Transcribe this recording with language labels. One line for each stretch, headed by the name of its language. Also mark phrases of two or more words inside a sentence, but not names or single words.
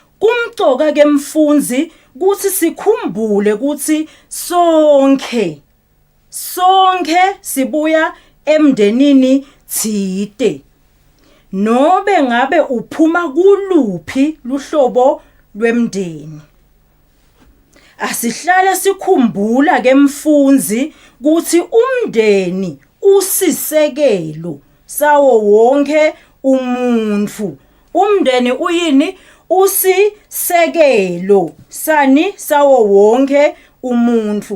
Swati: Kumcoka ke mfundzi kuthi sikhumbule ukuthi sonke sibuya emndenini thide. Nobe ngabe uphuma kuluphi luhlobo lwemndeni. Asihlale sikhumbula ke mfundzi kuthi umndeni usisekelo sawo wonke umuntu. Umndeni uyini? Usisekelo sani sawo wonke umuntu.